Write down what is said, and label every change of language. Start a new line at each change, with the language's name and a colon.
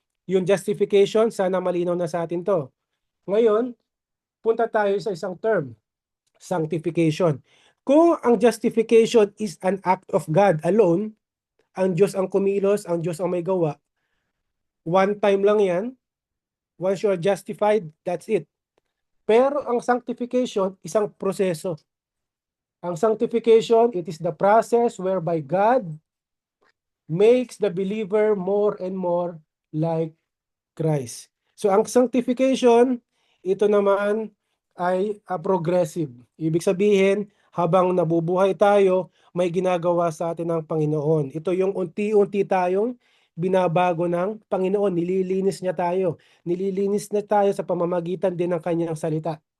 Filipino: Yung justification, sana malinaw na sa atin to. Ngayon, punta tayo sa isang term, sanctification.
English: Kung ang justification is an act of God alone,
Filipino: ang Diyos ang kumilos, ang Diyos ang may gawa,
English: one time lang yan, once you are justified, that's it.
Filipino: Pero ang sanctification, isang proseso.
English: Ang sanctification, it is the process whereby God makes the believer more and more like Christ.
Filipino: So ang sanctification, ito naman ay progressive. Ibig sabihin, habang nabubuhay tayo, may ginagawa sa atin ng Panginoon. Ito yung unti-unti tayong binabago ng Panginoon. Nililinis niya tayo. Nililinis na tayo sa pamamagitan din ng kanyang salita.